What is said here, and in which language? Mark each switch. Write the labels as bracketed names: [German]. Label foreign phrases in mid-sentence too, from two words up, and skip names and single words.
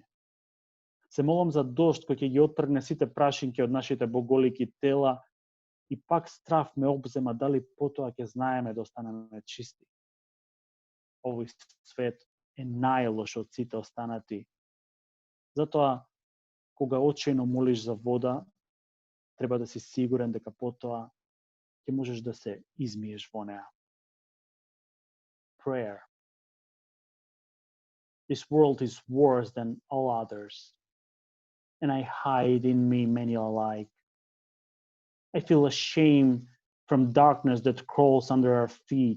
[Macedonian] Се молам за дожд кој ќе ги оттргне сите прашинки од нашите боголики тела, и пак страв ме обзема дали потоа ќе знаеме да останеме чисти. Овој свет е најлош од сите останати. Затоа, кога очајно молиш за вода, треба да си сигурен дека потоа ќе можеш да се измиеш во неа. [English] Prayer. This world is worse than all others, and I hide in me many alike. I feel ashamed from darkness that crawls under our feet.